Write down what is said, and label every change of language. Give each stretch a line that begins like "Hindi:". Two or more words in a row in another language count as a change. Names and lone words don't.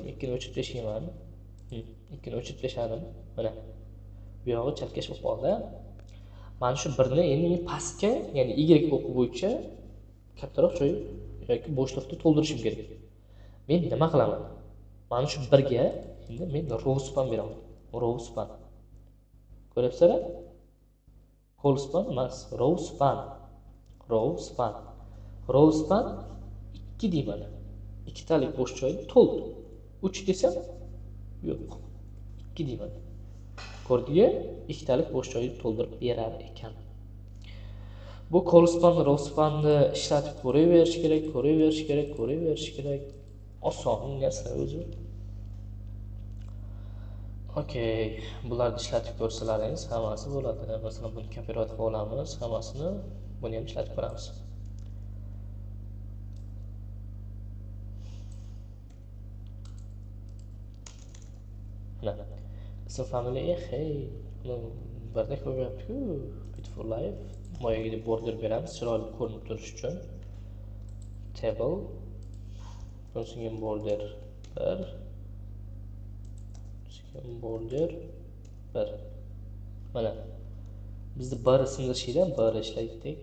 Uzbek: 2 ni o'chirib tashlayman. 2 ni o'chirib tashladim. Mana bu yog'i chalkash bo'lib qoldi. Mana shu 1 ni endi men pastga, ya'ni y o'qi bo'yicha kattaroq joy yoki bo'shliqni to'ldirishim kerak. Men nima qilaman? Mana shu 1 ga endi men
English: row span
Uzbek: beraman.
English: Row span.
Uzbek: Ko'ryapsizlar?
English: Col span
Uzbek: emas,
English: row span. Row span. Row span
Uzbek: 2 deyman. Ikkitalik bo'sh joyni to'ldir. 3 desam yo'q. 2 deyman. Ko'rdingmi? Ikkitalik bo'sh joyni to'ldirib berar ekan. Bu
English: col span, row spanni
Uzbek: ishlatib ko'raverish kerak. Oson narsa o'zi. Okey, bularni ishlatib ko'rsalaringiz hammasi bo'ladi. Masalan, buni kopirovat qilib olamiz, hammasini buni ham ishlatib ko'ramiz. Mana ism familiya birda ko'ryapti-ku,
English: beautiful life.
Uzbek: Boyagiga border beramiz, chiroyli ko'rinib turish uchun. Table so'ng border 1, border 1. Mana bizda 1 ismlashida 1 ishlaydik.